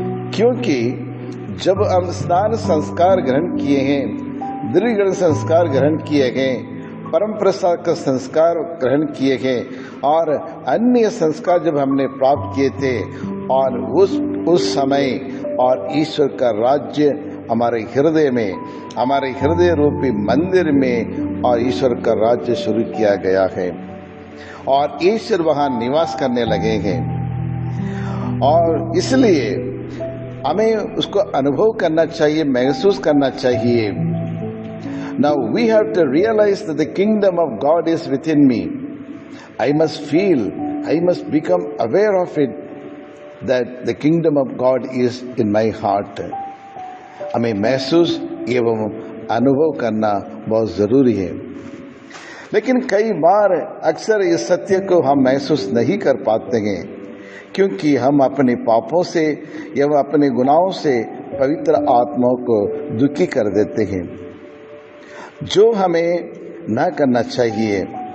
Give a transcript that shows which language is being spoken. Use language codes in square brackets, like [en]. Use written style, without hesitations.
[hi] क्योंकि जब हम स्नान संस्कार ग्रहण किए हैं, दृढ़ संस्कार ग्रहण किए गए, परम प्रसाद का संस्कार ग्रहण किए गए और अन्य संस्कार जब हमने प्राप्त किए थे, और उस समय और ईश्वर का राज्य हमारे हृदय में, हमारे हृदय रूपी मंदिर में और ईश्वर का राज्य शुरू किया गया है और ईश्वर वहां निवास करने लगे हैं। और इसलिए हमें उसको अनुभव करना चाहिए, महसूस करना चाहिए। [en] Now we have to realize that the kingdom of God is within me. I must feel, I must become aware of it, that the kingdom of God is in my heart. [hi] हमें महसूस एवं अनुभव करना बहुत जरूरी है। लेकिन कई बार अक्सर इस सत्य को हम महसूस नहीं कर पाते हैं, क्योंकि हम अपने पापों से एवं अपने गुनाहों से पवित्र आत्माओं को दुखी कर देते हैं, जो हमें ना करना चाहिए।